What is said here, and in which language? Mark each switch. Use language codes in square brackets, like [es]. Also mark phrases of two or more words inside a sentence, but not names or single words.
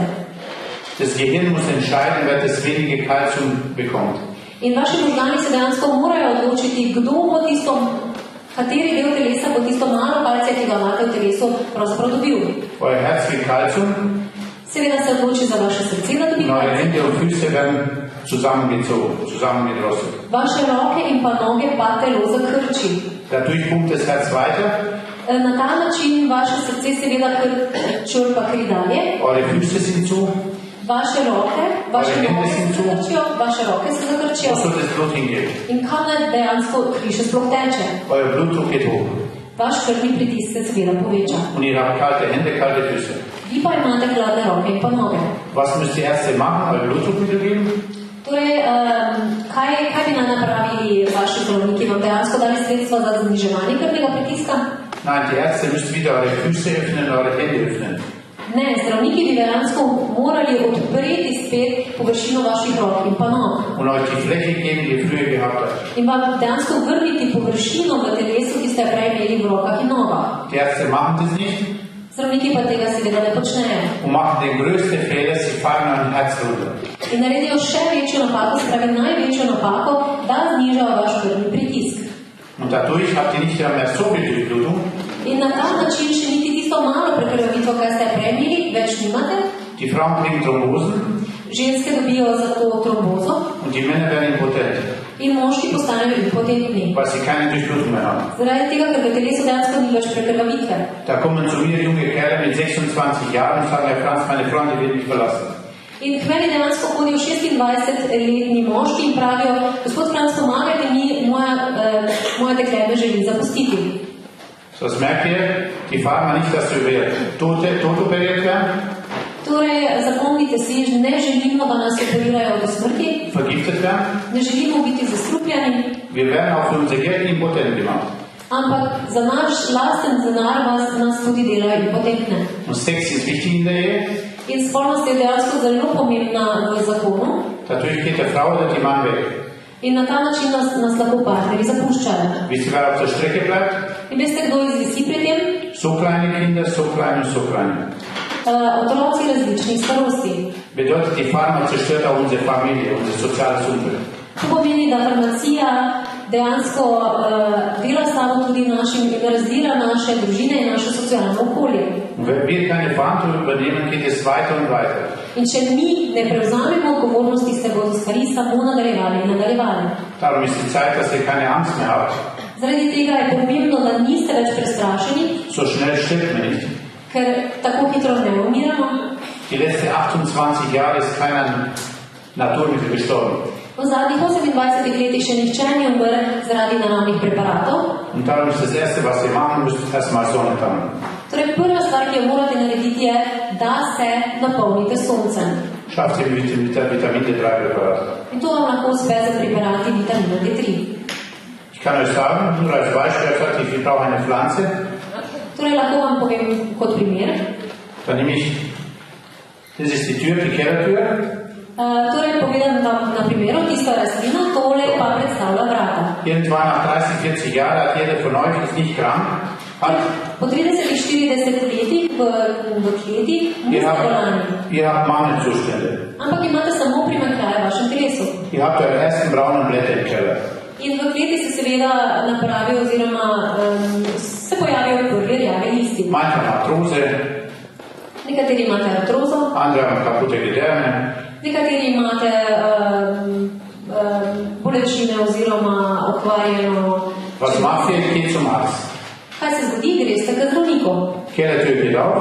[de] Das Gehirn muss entscheiden, wer das wenige Calcium bekommt. [sl] In vaši možgani se dejansko morajo odločiti, kdo bo tisto, kateri del telesa bo tisto malo kalcija, ki ga imate v telesu, pravzaprav dobil. [de] Euer Herz kriegt Calcium, [sl] Seveda se odloči za vaše srce, da dobi [de] und eure [sl] kalcij. [de] Hände und Füße werden zusammengezogen, zusammengedrosselt. [sl] Vaše roke in pa noge pa telo zakrči. [de] Dadurch pumpt das Herz weiter, [sl] Na ta način vaše srce seveda črpa kri dalje, [de] eure Füße sind zu, [sl] Vaše roke, vaše noge se zakrčijo, vaše roke se zakrčijo. [de] Wo soll das Blut hingehen? [sl] In kam naj dejansko kri še sploh teče? [de] Euer Blutdruck geht hoch. [sl] Vaš krvni pritisk se seveda poveča. [de] Und ihr habt kalte Hände, kalte Füße. [sl] Vi pa imate hladne roke in pa noge. [de] Was müsst ihr erst machen? Euer Blutdruckmittel geben? [sl] Torej, kaj bi naj napravili vaši zdravniki? Vam dejansko dali sredstva za zniževanje krvnega pritiska? [de] Nein, die Ärzte müssen wieder eure Füße öffnen, eure Hände öffnen. [sl] Ne, zdravniki bi dejansko morali odpreti spet površino vaših rok in pa nog. [de] Und euch die Fläche geben, die ihr früher gehabt habt. [sl] In vam dejansko vrniti površino v telesu, ki ste prej imeli v rokah in nogah. [de] Die Ärzte machen das nicht [sl] Zdravniki pa tega seveda ne počnejo. [de] und machen den größten Fehler, sie fallen an Herz runter. [sl] In naredijo še večjo napako, spravi največjo napako, da znižajo vaš krvni pritisk. [de] Und dadurch habt ihr nicht mehr so viel Durchblutung. [sl] In na ta način še niti tisto malo prekrvavitvo, kar ste prej imeli, več nimate. [de] Die Frauen kriegen Thrombosen [sl] Ženske dobijo za to trombozo [de] und die Männer werden impotent, [sl] in moški postanejo impotentni. [de] weil sie keine Durchblutung mehr haben. [sl] Zaradi tega, ker v telesu dejansko ni več prekrvavitve. [de] Da kommen zu mir junge Kerle mit 26 Jahren und sagen, Herr Franz, meine Freunde werden mich verlassen. [sl] In k meni dejansko hodijo 26-letni moški in pravijo, gospod Franc, pomagajte mi, moja dekle me želi zapustiti. [de] So, das merkt ihr, die Pharma nicht, dass wir tot operiert werden, [sl] Torej, zapomnite si, ne želimo, da nas operirajo do smrti, [de] vergiftet werden. [sl] ne želimo biti zastrupljeni, [de] Wir werden auch für unser Geld impotent gemacht. [sl] ampak za naš lasten denar nas tudi delajo impotentne. [de] Und Sex ist wichtig in der Ehe. [sl] In spolnost je dejansko zelo pomembna v zakonu [de] Dadurch geht der Frau oder die Mann weg. [sl] in na ta način nas lahko partnerji zapuščajo. [de] Wisst ihr, wer auf der Strecke bleibt? [sl] In veste, kdo izvisi pri tem? [de] So kleine Kinder, so klein und so klein. [sl] Otroci različnih starosti. [de] Bedeutet, die Pharma zerstört auch unsere Familie, unser soziales Umfeld. [sl] To pomeni, da farmacija dejansko dela samo tudi našim in razdira naše družine in naše socialno okolje. [de] Und wenn wir keine Verantwortung übernehmen, geht es weiter und weiter. [sl] In če mi ne prevzamemo odgovornosti, se bodo stvari samo nadaljevali in nadaljevali. [de] Darum ist die Zeit, dass ihr keine Angst mehr habt. [sl] Zaradi tega je pomembno, da niste več prestrašeni, [de] So schnell stirbt man nicht. [sl] ker tako hitro ne umiramo. [de] Die letzten 28 Jahre ist keiner Naturmittel gestorben. [sl] V zadnjih 28 letih še nihče ni umrl zaradi naravnih preparatov. [de] Und darum ist das Erste, was ihr machen müsst, erstmal Sonne tanken. [sl] Torej, prva stvar, ki jo morate narediti, je, da se napolnite s soncem. [de] Schafft ihr mit Vitamin D3-Präparat. [sl] In to vam lahko uspe za preparati vitamina D3. [de] Ich kann euch sagen, nur als Beispiel, ich brauche eine Pflanze, [sl] Torej, lahko vam povem kot primer. [de] dann nehme ich, das ist die Tür, die Kellertür, [sl] Torej, povedam vam na primeru tisto rastlino, tole pa predstavlja vrata. [de] irgendwann nach 30, 40 Jahren hat jeder von euch, ist nicht krank, hat, [sl] Po 30-40 letih v kleti niste bolani, [de] ihr habt Mangelzustände. [sl] ampak imate samo primanjkljaje v vašem telesu. [de] Ihr habt eure ersten braunen Blätter im Keller. [sl] In v kleti se seveda napravijo oziroma se pojavijo prvi rjavi listi. [de] Manche haben Arthrose, [sl] Nekateri imate artrozo, [de] andere haben kaputte Gedärme. [sl] nekateri imate bolečine oziroma okvarjeno. [de] Was macht ihr? Geht zum Arzt. [sl] Kaj se zgodi? Greste k zdravniku. [de] Kellertür geht auf,